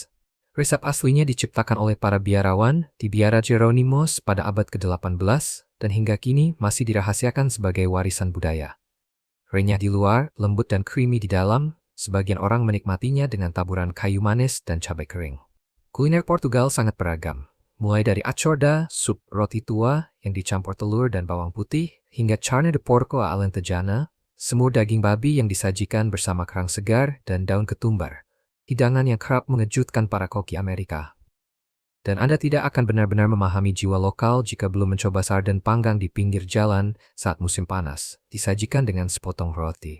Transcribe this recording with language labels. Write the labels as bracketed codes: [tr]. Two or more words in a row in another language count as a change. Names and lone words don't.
[id] Resep aslinya diciptakan oleh para biarawan di Biara Jeronimos pada abad ke-18 dan hingga kini masih dirahasiakan sebagai warisan budaya. Renyah di luar, lembut dan creamy di dalam, sebagian orang menikmatinya dengan taburan kayu manis dan cabai kering. Kuliner Portugal sangat beragam, mulai dari achorda, sup roti tua yang dicampur telur dan bawang putih, hingga carne de porco alentejana, semur daging babi yang disajikan bersama kerang segar dan daun ketumbar, hidangan yang kerap mengejutkan para koki Amerika. Dan Anda tidak akan benar-benar memahami jiwa lokal jika belum mencoba sarden panggang di pinggir jalan saat musim panas, disajikan dengan sepotong roti.